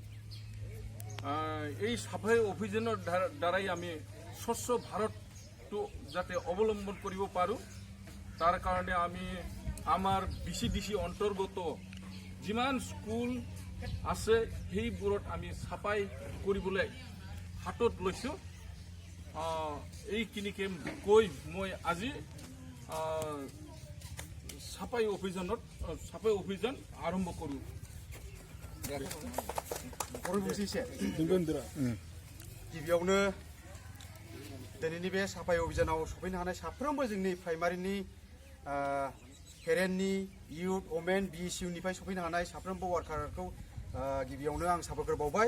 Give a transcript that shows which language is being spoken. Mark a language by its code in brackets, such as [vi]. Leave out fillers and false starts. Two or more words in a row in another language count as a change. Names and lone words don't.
[as] এই সাফাই অভিযানৰ দ্বাৰাই আমি স্বচ্ছ ভাৰতটো যাতে অৱলম্বন কৰিব পাৰোঁ তাৰ কাৰণে আমি আমাৰ BCDC অন্তৰ্গত যিমান স্কুল আছে সেইবোৰত আমি সাফাই কৰিবলৈ হাতত লৈছোঁ। এইখিনিকে কৈ মই আজি সাফাই অভিযান আৰম্ভ কৰোঁ। [brx] गिबियावनो दिनैनि बे साफाय अभियानाव सफैनो हानाय साफ्रोमबो जोंनि प्राइमारिनि पेरेन्टनि [en] youth women [brx] BSUनिफ्राय सफैनो हानाय साफ्रोमबो वार्कारखौ गिबियावनो आं साबायखर बावबाय।